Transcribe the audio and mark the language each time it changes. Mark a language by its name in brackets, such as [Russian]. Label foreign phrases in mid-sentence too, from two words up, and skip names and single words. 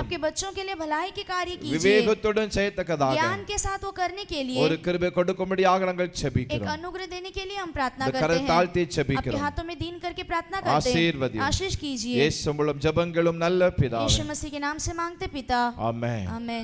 [Hindi] आपके बच्चों के लिए भलाई के कार्य कीजिए. [Tamil] விவேகத்துடன் செய்யத்தக்கதாக [Hindi] ज्ञान के साथ वो करने के लिए [Tamil] ஒரு கிருபை கொடுக்கும்படியாக நாங்கள் [Hindi] एक [Tamil] ஜெபிக்கிறோம். [Hindi] अनुग्रह देने के लिए हम प्रार्थना [Tamil] இந்த [Hindi] करते [Tamil] கரம் [Hindi] हैं. [Tamil] தாழ்த்தி [Hindi] आपके [Tamil] ஜெபிக்கிறோம். [Hindi] हाथों में दीन करके प्रार्थना करते हैं. [Tamil] ஆசீர்வதியும். [Hindi] आशीष कीजिए. [Tamil] இயேசு மூலம் ஜெபங்களும் நல்ல பிதாவே. [Hindi] यीशु मसीह के नाम से मांगते पिता. [Tamil] ஆமென். [Hindi] आमेन.